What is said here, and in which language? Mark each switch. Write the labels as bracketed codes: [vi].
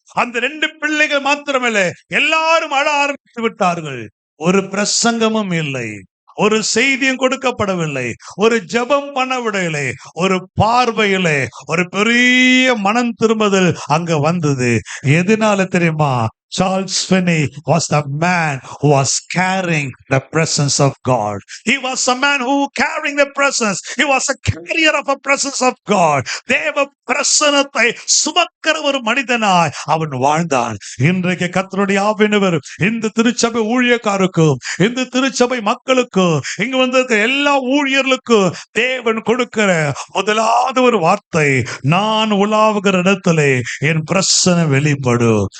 [ta] அந்த 2 பிள்ளைகள் மாத்திரமல்ல, எல்லாரும் அழ ஆரம்பித்து விட்டார்கள். ஒரு பிரசங்கமும் இல்லை, ஒரு செய்தியும் கொடுக்கப்படவில்லை, ஒரு ஜெபம் பண்ண விடவில்லை. ஒரு பார்வையிலே ஒரு பெரிய மனம் திரும்புதல் அங்க வந்தது. எதனால தெரியுமா? [en] Charles Finney was the man who was carrying the presence of God. He was a man who carrying the presence. He was a carrier of the presence of God. [ta] தேவ பிரசன்னத்தை சுமக்கிற ஒரு மனிதனாய் அவன் வாழ்ந்தான். இன்றைக்கு கர்த்தருடைய ஆவியானவர் இந்த திருச்சபை ஊழியக்காரருக்கும், இந்த திருச்சபை மக்களுக்கும், இங்க வந்திருக்கிற எல்லா ஊழியர்களுக்கும் தேவன் கொடுக்கிற முதலாவது ஒரு வார்த்தை, நான் உலாவுகிற இடத்திலே என் பிரசன்னம் வெளிப்படும்.